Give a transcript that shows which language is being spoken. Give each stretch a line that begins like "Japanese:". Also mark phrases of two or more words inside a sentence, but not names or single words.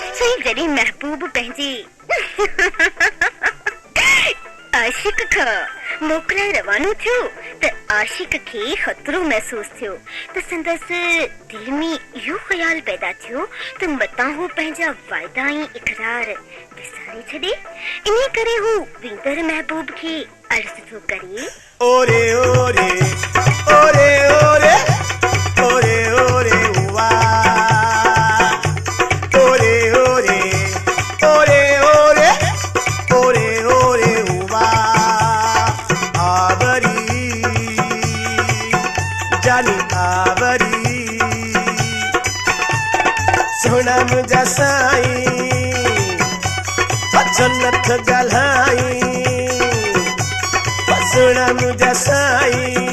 Sindhi: कई जरी महबूब पंहिंजी आशिक खां मोकिलाए रवानो थियो त आशिक खे ख़तरो महसूस थियो त संदसि दिल में इहो ख़्याल पैदा थियो त मतां हू पंहिंजा वाइदा ऐं इक़रार विसारे छॾे। इन करे हू वेंदड़ महबूब खे अर्ज़ थो करे, ओरे ओरे ओरे ओरे ओरे ओरे हुआ, ओरे ओरे ओरे ओरे ओरे ओरे हुआ, आवरी जानी आवरी सोना मुझा साई जन्नत गल्हाई, सोना मुझा साई